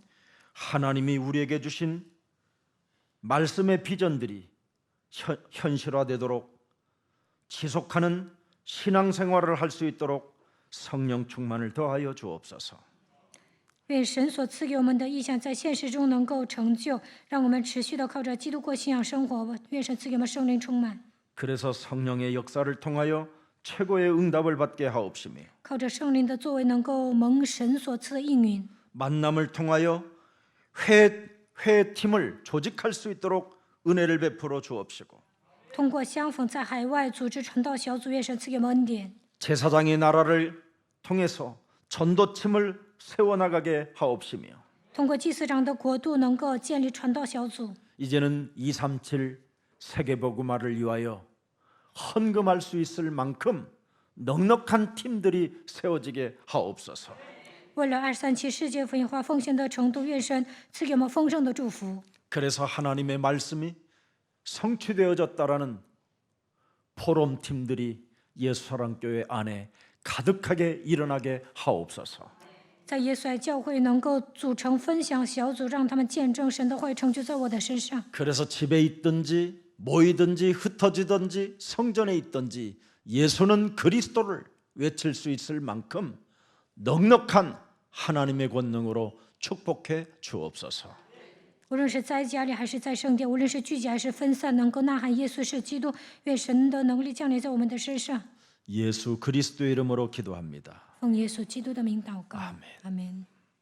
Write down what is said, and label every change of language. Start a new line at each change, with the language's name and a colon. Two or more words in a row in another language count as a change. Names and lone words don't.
Korean: 하나님이 우리에게 주신 말씀의 비전들이 현실화되도록 지속하는 신앙생활을 할 수 있도록 성령 충만을 더하여 주옵소서.
Chinese: 愿神所赐给我们的意象在现实中能够成就，让我们持续的靠着基督过信仰生活。愿神赐给我们圣灵充满，
Korean: 그래서 성령의 역사를 통하여 최고의 응답을 받게 하옵시며
Chinese: 靠着圣灵的作为能够蒙神所赐的应允，
Korean: 만남을 통하여 회팀을 조직할 수 있도록 은혜를 베풀어 주옵시고
Chinese: 通过相逢在海外组织传道小组，愿神赐给我们恩典。
Korean: 제사장의 나라를 통해서 전도팀을 세워나가게 하옵시며
Chinese: 通过祭司长的国度，能够建立传道小组。
Korean: 이제는 237 세계복음화를 위하여 헌금할 수 있을 만큼 넉넉한 팀들이 세워지게 하옵소서.
Chinese: 为了237世界福音化奉献的程度，愿神赐给我们丰盛的祝福。
Korean: 그래서 하나님의 말씀이 성취되어졌다라는 포럼 팀들이 예수사랑교회 안에 가득하게 일어나게 하옵소서.
Chinese: 在耶稣爱教会能够组成分享小组，让他们见证神的话语成就在我的身上。
Korean: 그래서 집에 있든지 모이든지 흩어지든지 성전에 있든지 예수는 그리스도를 외칠 수 있을 만큼 넉넉한 하나님의 권능으로 축복해 주옵소서.
Chinese: 无论是在家里还是在圣殿，无论是聚集还是分散，能够呐喊耶稣是基督。愿神的能力降临在我们的身上。
Korean: 예수 그리스도의 이름으로 기도합니다.
Chinese: 奉耶稣基督的名祷告，阿门。